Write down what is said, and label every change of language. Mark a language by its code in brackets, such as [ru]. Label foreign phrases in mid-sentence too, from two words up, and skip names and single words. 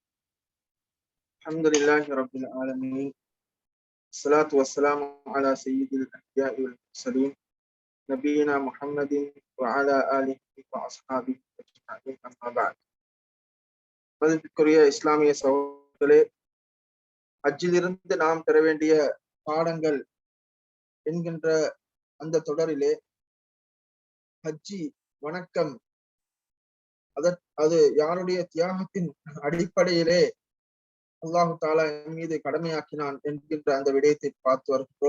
[ar] الحمد لله رب العالمين. الصلاة والسلام على سيد الأنبياء والمرسلين نبينا محمد وعلى آله وأصحابه أجمعين أما بعد. [ta] மதிப்பிற்குரிய இஸ்லாமிய சகோதரர்களே, ஹஜ்ஜிலிருந்து நாம் பெற வேண்டிய பாடங்கள் என்கின்ற அந்த தொடரிலே ஹஜ்ஜி வணக்கம் அது யாருடைய தியாகத்தின் அடிப்படையிலே அல்லாஹு தாலா என் மீது கடமையாக்கினான் என்கின்ற அந்த விடயத்தை பார்த்து வருகிறோம்.